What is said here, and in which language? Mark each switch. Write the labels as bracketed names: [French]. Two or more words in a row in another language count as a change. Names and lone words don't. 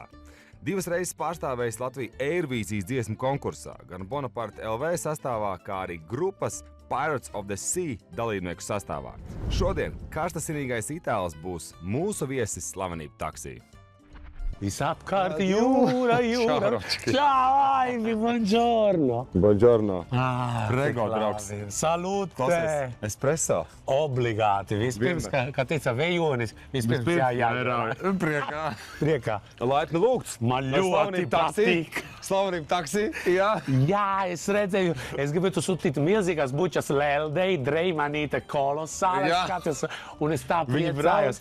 [Latvian] 2 reizes pārstāvējis Latviju Eirovīzijas dziesmu konkursā, gan Bonaparte LV sastāvā, kā arī grupas Pirates of the Sea dalībnieku sastāvā. Šodien karstasinīgais itālis būs mūsu viesis slavenību taksī. Visapkārt jūra. [Italian] Ciao, Aivi, buongiorno. Buongiorno. Prego, [Latvian] draugs. [Italian] Salute. Espresso. [Latvian] Obligāti. Vispirms, kā teica Vejonis, vispirms jājādara. Priekā. Laipni lūgts. Man ļoti patīk. Slavenību taksī, jā. Jā, es redzēju, es gribētu sūtīt milzīgas bučas Leldei, Dreimanīte, kolosāli skaties, un es tā priecājos.